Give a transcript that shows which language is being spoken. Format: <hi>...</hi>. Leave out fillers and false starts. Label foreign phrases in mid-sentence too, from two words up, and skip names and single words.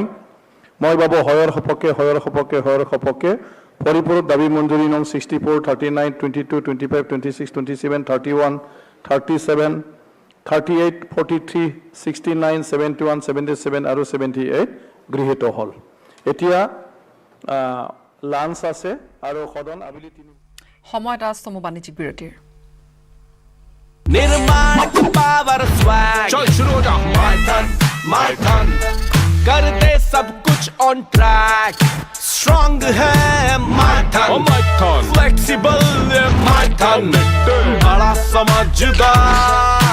<as>মই ভাবো হয়ৰ সপক্ষে পৰিপূৰক দাবী মঞ্জুৰী নং 64, 39, 22, 25, 26, 27, 31, 37, 38, 43, 69, 71, 77 আৰু 78 গৃহীত হ'ল। এতিয়া লাঞ্চ আছে আৰু সদন আবেলি 3 সময় এটা চমু বাণিজ্যিক বিৰতিৰ</as> <hi>निर्माण</hi> <en>power swag</en> <hi>चल शुरू हो जा माय टन कर दे सब कुछ</hi> <en>on track</en> <hi>स्ट्रॉन्ग है माय टन फ्लेक्सिबल माय टन बड़ा समझदार</hi>